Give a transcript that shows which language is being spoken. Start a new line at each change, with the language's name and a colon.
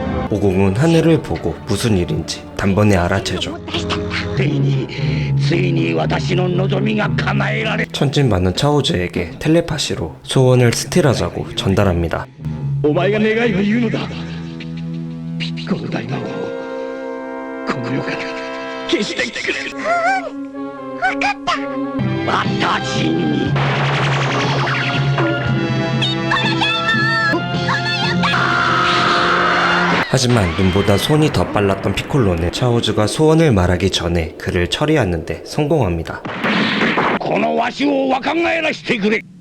Korean: 오공은 하늘을 보고 무슨 일인지 단번에 알아채죠.
Japanese: ついに私の望みが叶えられ
Korean: 천진반은 차오즈에게 텔레파시로 소원을 스틸하자고 전달합니다.
Japanese: お前が願いを言うのだ。ピピコの大魔王、この世から消してくれる。私に
Korean: 하지만 눈보다 손이 더 빨랐던 피콜로는 차오즈가 소원을 말하기 전에 그를 처리하는데 성공합니다.
Japanese: このわしを若返らしてくれ